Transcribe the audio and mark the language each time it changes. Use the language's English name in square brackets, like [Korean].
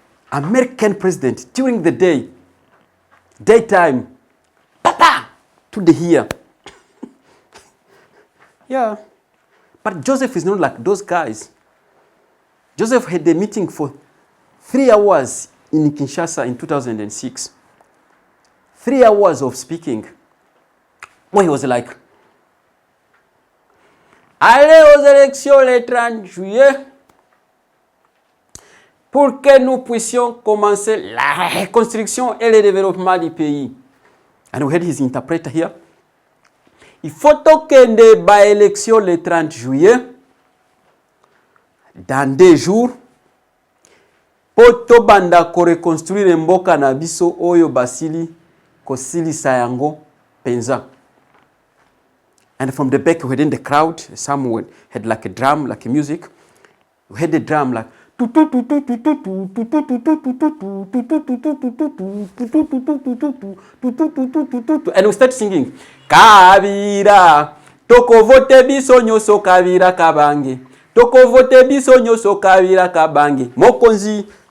[English] American president, during the day, daytime, papa, to the ear. Yeah. But Joseph is not like those guys. Joseph had a meeting for 3 hours in Kinshasa in 2006. 3 hours of speaking. Where he was like, [French] allez aux élections le 30 juillet pour que nous puissions commencer la reconstruction et le développement du pays. [English] And we had his interpreter here. [French] Il faut [Lingala] tokende ba élection [French] le 30 juillet dans 2 jours [Lingala] pour tobanda ko reconstruire mboka na biso oyo basili kosilisa yango penza. [English] And from the back, within the crowd, someone had like a drum, like a music. We had the drum like, and we start singing, [Lingala] Kabira, toko vote biso nyoso Kabira kabange, toko vote biso nyoso Kabira kabange, Mokonzi.